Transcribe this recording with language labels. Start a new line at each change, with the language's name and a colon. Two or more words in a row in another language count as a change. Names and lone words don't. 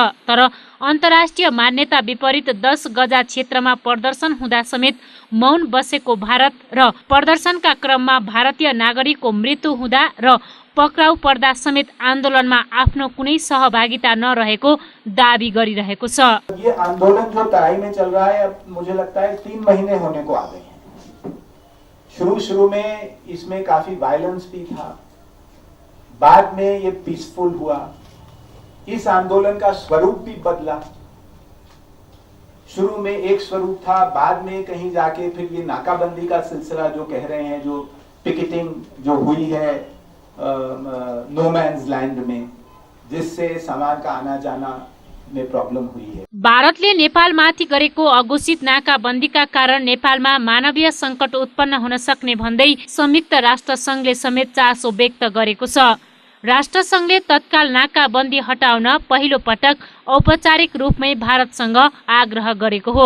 Nepali: तर अन्तर्राष्ट्रिय मान्यता विपरीत 10 गजा क्षेत्रमा प्रदर्शन हुँदा समेत मौन बसेको भारत र प्रदर्शनका क्रममा भारतीय नागरिकको मृत्यु हुँदा र पक्राउ पर्दा समेत आन्दोलनमा आफ्नो कुनै सहभागिता नरहेको दावी गरिरहेको छ।
Hindi: ये आंदोलन जो तराई में चल रहा है, अब मुझे लगता है 3 महीने होने को आ गए हैं। शुरू में इसमें काफी वायलेंस भी था, बाद में ये पीसफुल हुआ। इस आंदोलन का स्वरूप भी बदला। शुरू में एक स्वरूप था, बाद में कहीं जाके फिर ये नाकाबंदी का सिलसिला जो कह रहे हैं, जो पिकेटिंग जो हुई है
English: no man's land
Hindi: में, जिससे सामान का आना जाना में प्रॉब्लम हुई है।
Nepali: भारतले नेपालमाथि गरेको अघोषित नाकाबन्दीका कारण नेपालमा मानवीय सङ्कट उत्पन्न हुन सक्ने भन्दै संयुक्त राष्ट्र संघले समेत चासो व्यक्त गरेको छ। राष्ट्रसङ्घले तत्काल नाकाबन्दी हटाउन पहिलो पटक औपचारिक रूपमै भारतसँग आग्रह गरेको हो।